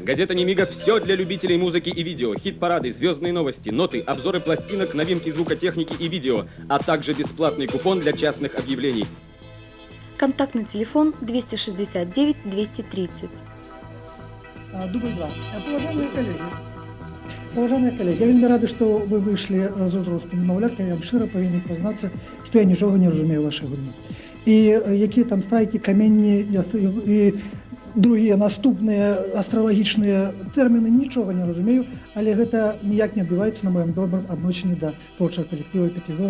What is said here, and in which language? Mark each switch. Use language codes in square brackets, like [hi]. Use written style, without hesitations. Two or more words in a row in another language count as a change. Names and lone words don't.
[ru] Газета «Немига» – все для любителей музыки и видео. Хит-парады, звездные новости, ноты, обзоры пластинок, новинки звукотехники и видео, а также бесплатный купон для частных объявлений. Контактный телефон 269 230. Дубль 2. Уважаемые коллеги, [be] я вельмі рады, што вы выйшлі з узросту немаўлятка. Я вам шчыра павінен прызнацца, што я нічога не разумею вашай гульні. І якія там страйкі, каменні і другія наступныя астралагічныя тэрміны, нічога не разумею, але гэта ніяк не адбіваецца на маім добрым адносіне да творчага калектыва 5 зорак.